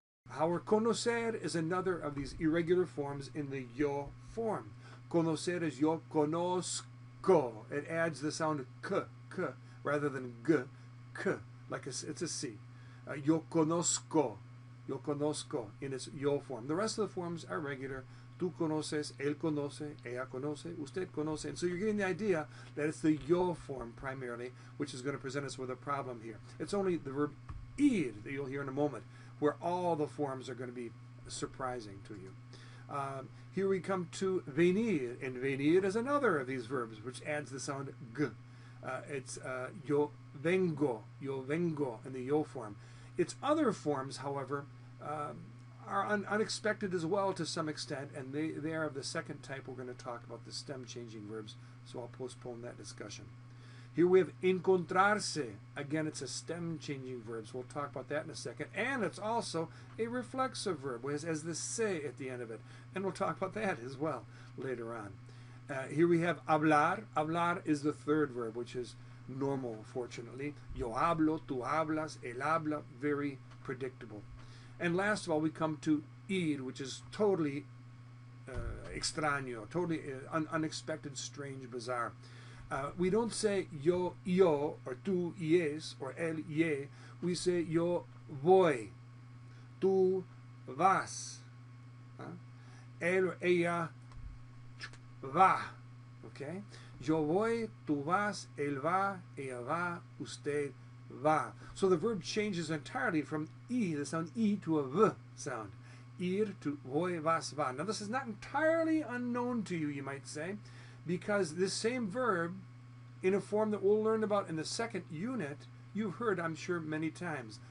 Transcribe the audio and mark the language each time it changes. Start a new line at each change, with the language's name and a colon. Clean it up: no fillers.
English: However, conocer is another of these irregular forms in the yo form. Conocer is yo conozco. It adds the sound k, rather than g, k, like it's a C. Yo conozco in its yo form. The rest of the forms are regular.
Spanish: Tú conoces, él conoce, ella conoce, usted conoce.
English: And so you're getting the idea that it's the yo form primarily, which is going to present us with a problem here. It's only the verb ir that you'll hear in a moment, where all the forms are going to be surprising to you. Here we come to venir, and venir is another of these verbs, which adds the sound g. It's yo vengo in the yo form. Its other forms, however, are unexpected as well to some extent, and they are of the second type. We're going to talk about the stem changing verbs, so I'll postpone that discussion. Here we have encontrarse. Again, it's a stem changing verb, so we'll talk about that in a second. And it's also a reflexive verb, which has the se at the end of it, and we'll talk about that as well later on. Here we have hablar. Hablar is the third verb, which is normal, fortunately.
Spanish: Yo hablo, tú hablas, él habla, very predictable.
English: And last of all, we come to ir, which is totally extraño, totally unexpected, strange, bizarre. We don't say yo, or tú ies, or él ye.
Spanish: We say yo voy, tú vas, él or ella va. Okay? Yo voy, tú vas, él va, ella va, usted va.
English: So the verb changes entirely from I, the sound I, to a V sound. Ir to voy, vas, va. Now this is not entirely unknown to you, you might say, because this same verb, in a form that we'll learn about in the second unit, you've heard, I'm sure, many times.